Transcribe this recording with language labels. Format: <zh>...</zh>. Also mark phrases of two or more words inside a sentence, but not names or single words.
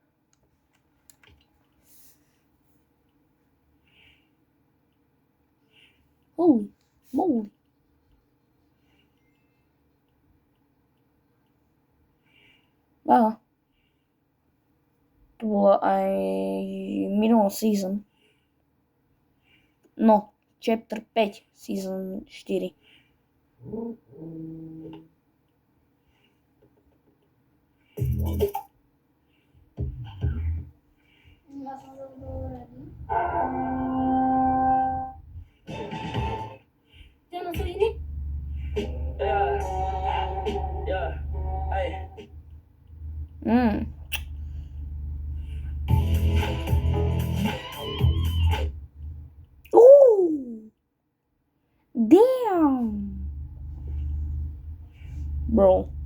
<sk>Moly. Aha. To bolo aj minulý season.</sk> <en>No, chapter 5, season 4.</en> <sk>Ja som zabudol ready. Ty na to iný? Ooh!</sk> <en>Damn! Bro.</en>